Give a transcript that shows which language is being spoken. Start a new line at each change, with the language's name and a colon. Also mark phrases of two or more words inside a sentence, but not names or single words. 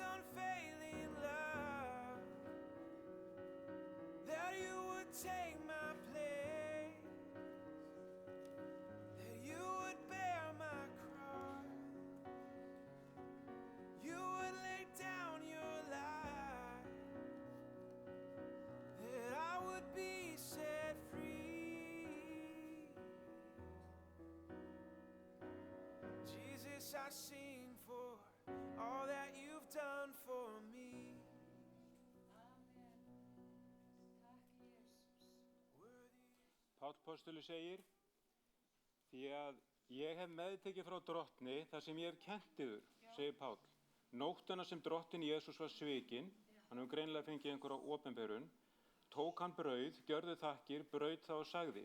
English: unfailing love, that you would take my place, that you would bear my cross, you would lay down your life, that I would be set free. Jesus, I sing for all that you've done for me.
Icelandic: Páll postuli segir, því að ég hef meðtekið frá drottni það sem ég hef kennt yður, segir Páll. Nóttina sem drottin Jesús var svikinn, hann hefur greinilega fengið einhverja opinberun, tók hann brauð, gjörði þakkir, braut það og sagði.